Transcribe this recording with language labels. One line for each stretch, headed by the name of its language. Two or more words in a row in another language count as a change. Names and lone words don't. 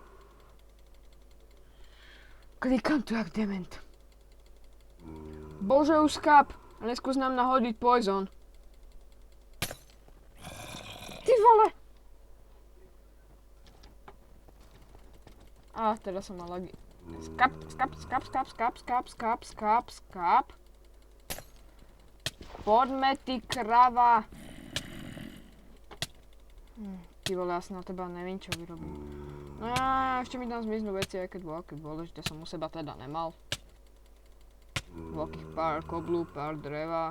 Slovak: Klikám tu jak dement. Bože, už skáp! A neskús nám nahodiť poison. Ty vole! A teraz som mal lagi. Skap, skap, skap, skap, skap, skap, skap, skap, skap. Poďme, ty krava. Ty vole, ja si na teba neviem, čo vyrobím. No ja, ešte mi tam zmiznú veci, aj keď veľké dôležité som u seba teda nemal. Veľkých pár koblu, pár dreva.